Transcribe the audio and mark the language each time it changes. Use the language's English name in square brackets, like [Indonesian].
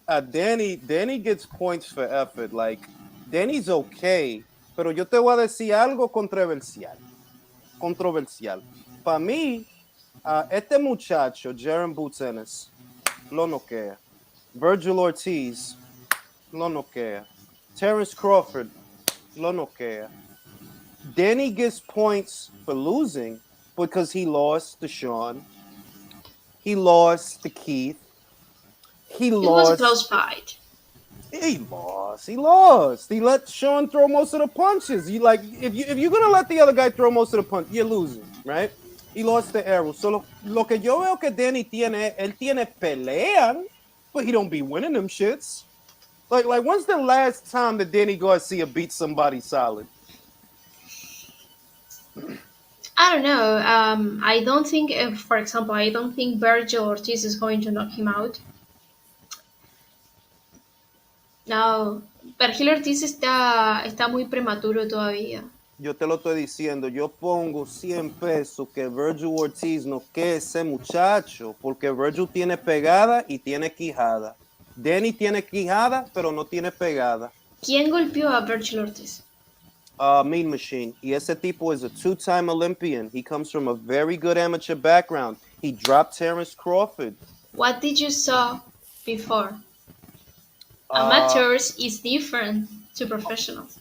[English] Danny gets points for effort. Like, Danny's okay, [Spanish] pero yo te voy a decir algo controversial. Controversial. Para mí, este muchacho, Jaron Boots Ennis, lo noquea. Virgil Ortiz, lo noquea. Terence Crawford, lo noquea. [English] Danny gets points for losing because he lost to Sean. He lost to Keith. He It was a lost. close fight. He lost. He lost. He let Sean throw most of the punches. You like if you're gonna let the other guy throw most of the punches, you're losing, right? He lost the arrow. [Spanish] So lo que yo veo que Danny tiene, él tiene pelean, [English] but he don't be winning them shits. Like when's the last time that Danny Garcia beat somebody solid? I don't know. I don't think, for example, I don't think Virgil Ortiz is going to knock him out. [Spanish] No, Virgil Ortiz está muy prematuro todavía. Yo te lo estoy diciendo, yo pongo 100 pesos que Virgil Ortiz no que ese muchacho, porque Virgil tiene pegada y tiene quijada. Danny tiene quijada, pero no tiene pegada. ¿Quién golpeó a Virgil Ortiz? [English] Mean Machine. [Spanish] Y ese tipo [English] is a two-time Olympian. He comes from a very good amateur background. He dropped Terence Crawford. What did you saw before? Amateurs is different to professionals.